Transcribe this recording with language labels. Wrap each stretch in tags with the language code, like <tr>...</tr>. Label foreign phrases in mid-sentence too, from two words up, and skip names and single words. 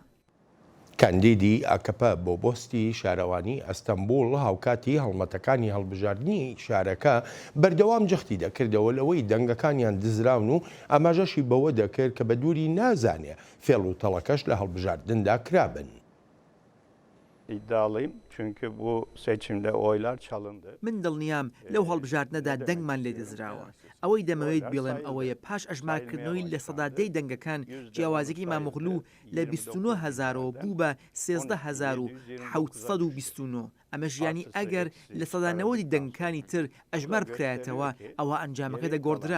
<ckb>کاندیدی ئاکەپە بۆ بۆستی شارەوانی ئەستەمبول هاوکاتی هەڵمەتەکانی هەڵبژاردننی شارەکە بەردەوام جەختی دەکردەوە لەوەی دەنگەکانیان دزراون و ئاماژەشی بەوە دەکرد کە بە دووری نازانێ فێڵ و تەڵەکەش لە هەڵبژاردندا کرابن.</ckb> <tr>İddialıyım çünkü bu seçimde oylar çalındı.</tr> <ckb>من دڵنیام لەو هەڵبژاردنەدا دەنگمان لێ دەزراوە. ئەوەی دەمەوێت بڵێم ئەوەیە پاش ئەژمارکردنەوەی لە سەدادەی دەنگەکان جیاوازێکی مامۆغلو لە 29,000 بوو بە 13,729. ئەمە ژیانی ئەگەر لە سەدانەوەی دەنگەکانی تر ئەژمار بکرایەتەوە ئەوە ئەنجامەکە دەگۆڕدرا.</ckb>